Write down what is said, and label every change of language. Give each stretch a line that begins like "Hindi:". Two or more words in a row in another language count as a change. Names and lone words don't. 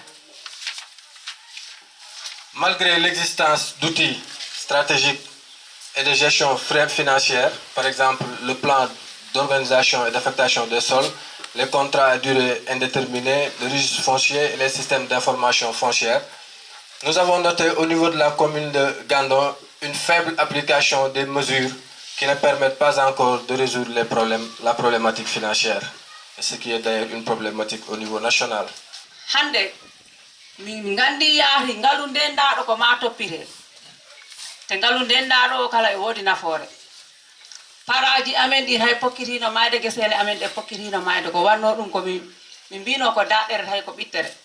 French: Malgré l'existence d'outils stratégiques et de gestion financière, par exemple le plan d'organisation et d'affectation des sols, les contrats à durée indéterminée, le registre foncier et les systèmes d'information foncière, nous avons noté au niveau de la commune de Gandon une faible application des mesures qui ne permettent pas encore de résoudre la problématique financière, ce qui est d'ailleurs une problématique au niveau national.
Fula: Hande min gandi yaari ngalu ndendaɗo ko ma toppire te ngalu ndendaɗo kala e wodi nafoore paraji amen ɗi hay pokkitino mayde gesele amen ɗe pokkitino mayde ko wanno ɗum ko min mbino ko daɗɗere hay ko ɓittere